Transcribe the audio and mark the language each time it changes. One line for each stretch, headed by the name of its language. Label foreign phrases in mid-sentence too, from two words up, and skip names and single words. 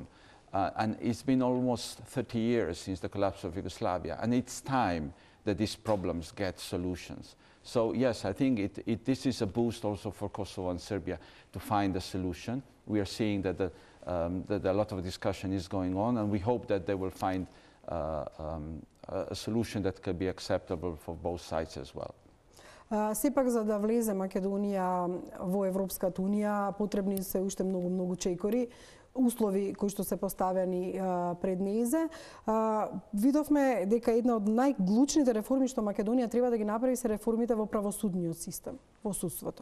English: And it's been almost 30 years since the collapse of Yugoslavia, and it's time that these problems get solutions. So yes, I think this is a boost also for Kosovo and Serbia to find a solution. We are seeing that, that a lot of discussion is going on, and we hope that they will find a solution that can be acceptable for both sides as well.
Macedonian: Сепак, за да влезе Македонија во Европската Унија, потребни се уште многу чекори, услови кои што се поставени пред незе. Видовме дека една од најглучните реформи што Македонија треба да ги направи се реформите во правосудниот систем, во судството.